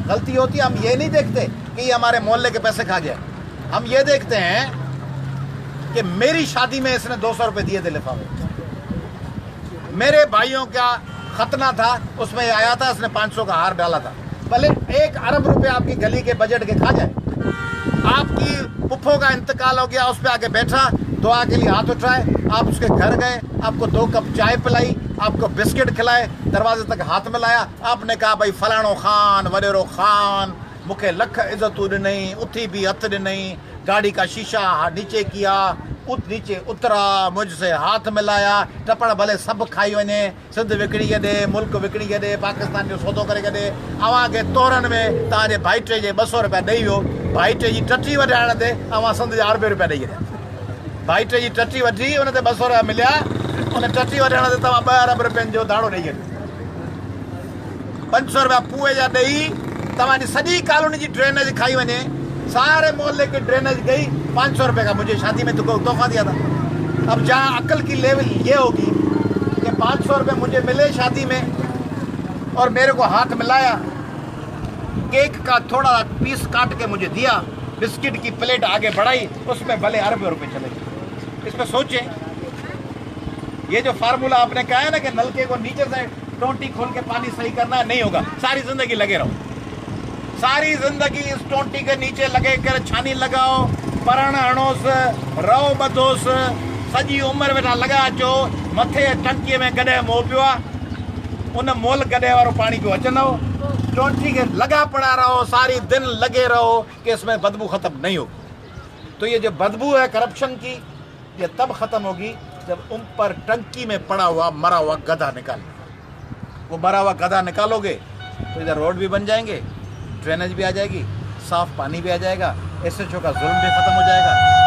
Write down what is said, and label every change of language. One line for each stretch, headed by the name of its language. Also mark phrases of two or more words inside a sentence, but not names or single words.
Urdu: غلطی ہوتی ہے ہم یہ نہیں دیکھتے کہ یہ ہمارے محلے کے پیسے کھا گیا، ہم یہ دیکھتے ہیں کہ میری شادی میں اس نے 200 روپے دیے تھے لفافے، میرے بھائیوں کا ختنہ تھا اس میں آیا تھا اس نے 500 کا ہار ڈالا تھا. بھلے 1 ارب روپے آپ کی گلی کے بجٹ کے کھا جائے، آپ کی پپو کا انتقال ہو گیا، اس پر آکے بیٹھا، دعا کے لیے ہاتھ اٹھائے، آپ اس کے گھر گئے، آپ کو 2 کپ چائے پلائی، آپ کو بسکٹ کھلائے, دروازے تک ہاتھ میں لایا، آپ نے کہا بھائی
Sindhi: फलाणो खान वडेरो खान मुखे लख इज्जतू ॾिनई, उथी भी हथ ॾिनई,
Urdu: گاڑی کا شیشہ نیچے کیا، نیچے اترا، مجھ سے ہاتھ मिलाया,
Sindhi: टपड़ भले सब खाई वञे, सिंध विकिणी छॾे, मुल्क विकिणी छॾे, पाकिस्तान जो सौदो करे छॾे, अव्हां खे तोरन में तव्हांजे भाइटे जे 200 रुपया ॾेई वियो, भाइटे जी टटी वधाइण ते अव्हां सिंध जा 80 रुपया ॾेई छॾिया, भाइटे जी टटी वठी उन ते 200 रुपया मिलिया, उन टटी वठण ते तव्हां 2 अरब रुपयनि जो दाड़ो ॾेई छॾियो, 500 रुपया पुए जा ॾेई तव्हांजी सॼी कॉलोनी जी ड्रेनेज खाई वञे,
Urdu: سارے محلے کی ڈرینیج گئی، 500 روپے کا مجھے شادی میں تو تحفہ دیا تھا. اب جہاں عقل کی لیول یہ ہوگی کہ 500 روپے مجھے ملے شادی میں اور میرے کو ہاتھ ملایا، کیک کا تھوڑا پیس کاٹ کے مجھے دیا، بسکٹ کی پلیٹ آگے بڑھائی، اس میں بھلے اربوں روپے چلے گئے. اس میں سوچیں، یہ جو فارمولا آپ نے کہا ہے نا کہ نلکے کو نیچے سے ٹونٹی کھول کے پانی صحیح کرنا، نہیں ہوگا. ساری زندگی لگے رہو، ساری زندگی اس ٹونٹی کے نیچے لگے کر چھانی لگاؤ,
Sindhi: परण हणोस, रहो बधोस, सॼी उम्र वेठा लगा अचो, मथे टंकीअ में गॾहिं मोह पियो आहे, उन मोल गॾहिं वारो पानी पियो अचंदो,
Urdu: ٹونٹی کے لگا پڑا رہو، ساری دن لگے رہو کہ اس میں بدبو ختم نہیں ہوگی. تو یہ جو بدبو ہے کرپشن کی، یہ تب ختم ہوگی جب ان پر ٹنکی میں پڑا ہوا مرا ہوا گدھا نکال، وہ مرا ہوا گدھا نکالو گے تو ادھر روڈ بھی بن جائیں گے، ڈرینیج بھی آ جائے گی، صاف پانی بھی آ جائے گا، SHO کا ظلم بھی ختم ہو جائے گا.